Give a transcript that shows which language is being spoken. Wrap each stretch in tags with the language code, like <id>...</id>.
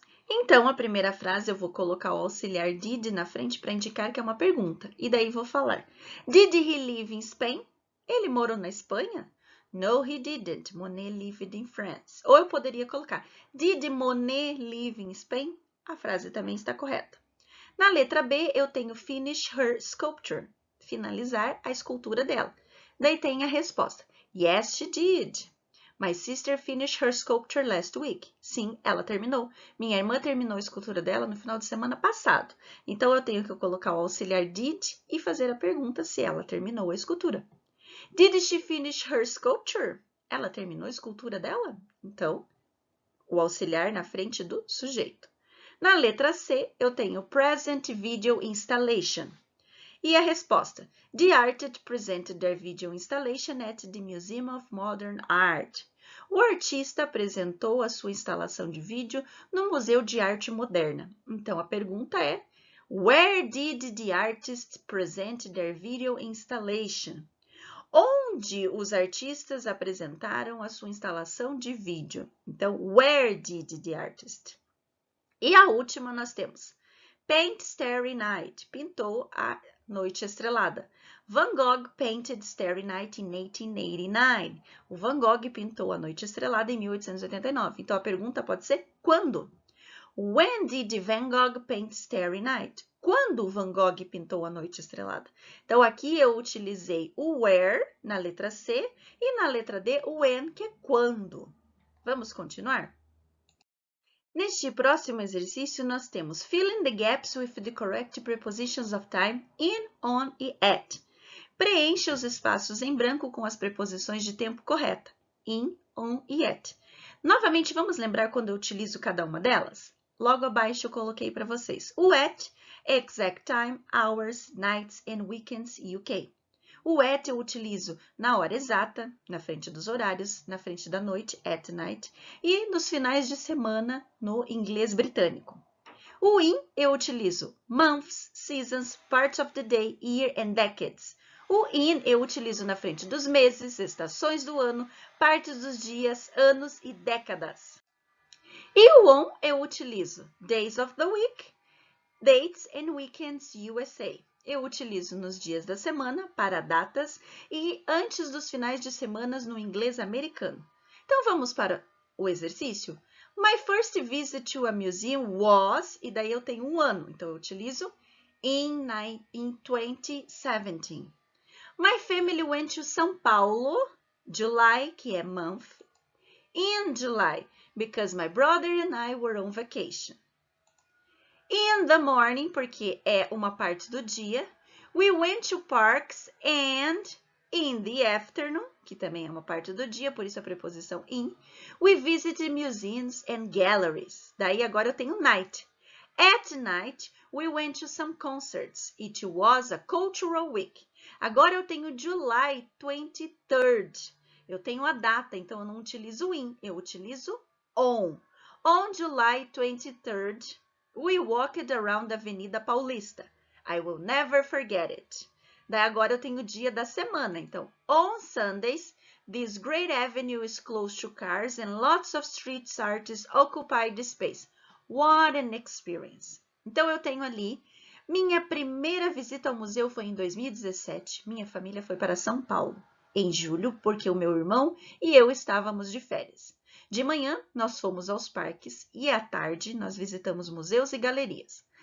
<pt>Então, a primeira frase eu vou colocar o auxiliar did na frente para indicar que é uma pergunta. E daí vou falar.</pt> <en>Did he live in Spain?</en> <pt>Ele morou na Espanha?</pt> <en>No, he didn't. Monet lived in France.</en> <pt>Ou eu poderia colocar.</pt> <en>Did Monet live in Spain?</en> <pt>A frase também está correta. Na letra B, eu tenho</pt> <en>finish her sculpture.</en> <pt>Finalizar a escultura dela. Daí tem a resposta.</pt> <en>Yes, she did. My sister finished her sculpture last week.</en> <pt>Sim, ela terminou. Minha irmã terminou a escultura dela no final de semana passado. Então, eu tenho que colocar o auxiliar did e fazer a pergunta se ela terminou a escultura.</pt> <en>Did she finish her sculpture?</en> <pt>Ela terminou a escultura dela? Então, o auxiliar na frente do sujeito. Na letra C, eu tenho</pt> <en>present video installation.</en> <pt>E a resposta.</pt> <en>The artist presented their video installation at the Museum of Modern Art.</en> <pt>O artista apresentou a sua instalação de vídeo no Museu de Arte Moderna. Então, a pergunta é,</pt> <en>where did the artist present their video installation?</en> <pt>Onde os artistas apresentaram a sua instalação de vídeo?</pt> <en>Então, where did the artist?</en> <pt>E a última nós temos,</pt> <en>paint Starry Night,</en> <pt>pintou a Noite Estrelada.</pt> <en>Van Gogh painted Starry Night in 1889.</en> <pt>O Van Gogh pintou a Noite Estrelada em 1889. Então, a pergunta pode ser quando?</pt> <en>When did Van Gogh paint Starry Night?</en> <pt>Quando Van Gogh pintou a Noite Estrelada? Então, aqui eu utilizei o where na letra C e na letra D o when, que é quando. Vamos continuar? Neste próximo exercício, nós temos</pt> <en>fill in the gaps with the correct prepositions of time in, on</en> <pt>e at. Preencha os espaços em branco com as preposições de tempo correta, in, on e at. Novamente, vamos lembrar quando eu utilizo cada uma delas? Logo abaixo eu coloquei para vocês.</pt> <en>O at é exact time, hours, nights and weekends UK.</en> <pt>O at eu utilizo na hora exata, na frente dos horários, na frente da noite,</pt> <en>at night,</en> <pt>e nos finais de semana, no inglês britânico. O in eu utilizo</pt> <en>months, seasons, parts of the day, year and decades.</en> <pt>O in eu utilizo na frente dos meses, estações do ano, partes dos dias, anos e décadas. E o on eu utilizo</pt> <en>days of the week, dates and weekends USA.</en> <pt>Eu utilizo nos dias da semana para datas e antes dos finais de semana no inglês americano. Então, vamos para o exercício.</pt> <en>My first visit to a museum was,</en> <pt>e daí eu tenho um ano, então eu utilizo in 2017.</pt> <en>My family went to São Paulo, July,</en> <pt>que é</pt> <en>month, in July, because my brother and I were on vacation. In the morning,</en> <pt>porque é uma parte do dia,</pt> <en>we went to parks and in the afternoon,</en> <pt>que também é uma parte do dia, por isso a preposição in.</pt> <en>We visited museums and galleries.</en> <pt>Daí agora eu tenho night.</pt> <en>At night, we went to some concerts. It was a cultural week.</en> <pt>Agora eu tenho</pt> <en>July 23rd.</en> <pt>Eu tenho a data, então eu não utilizo in, eu utilizo on.</pt> <en>On July 23rd, we walked around the Avenida Paulista. I will never forget it.</en> <pt>Daí agora eu tenho o dia da semana, então</pt> <en>on Sundays, this great avenue is close to cars and lots of street artists occupy the space. What an experience!</en> <pt>Então eu tenho ali, minha primeira visita ao museu foi em 2017, minha família foi para São Paulo, em julho, porque o meu irmão e eu estávamos de férias. De manhã, nós fomos aos parques e à tarde nós visitamos museus e galerias.</pt>